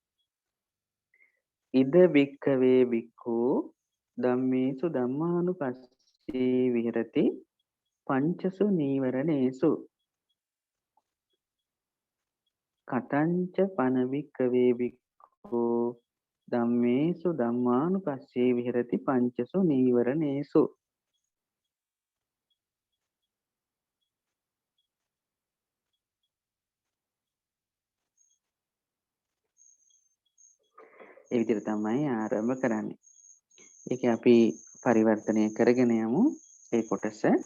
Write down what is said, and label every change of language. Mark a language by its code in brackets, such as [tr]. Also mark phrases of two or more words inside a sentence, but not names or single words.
[pi] ඉද වික්ඛවේ වික්ඛු ධම්මේසු ධම්මානුපස්සේ විහෙරති පංචසු නීවරණේසු. කතංච පන වික්ඛවේ වික්ඛු ධම්මේසු ධම්මානුපස්සේ විහෙරති පංචසු නීවරණේසු. [si] ඒ විදිහට තමයි ආරම්භ කරන්නේ. ඒක අපි පරිවර්තනය කරගෙන යමු ඒ කොටස.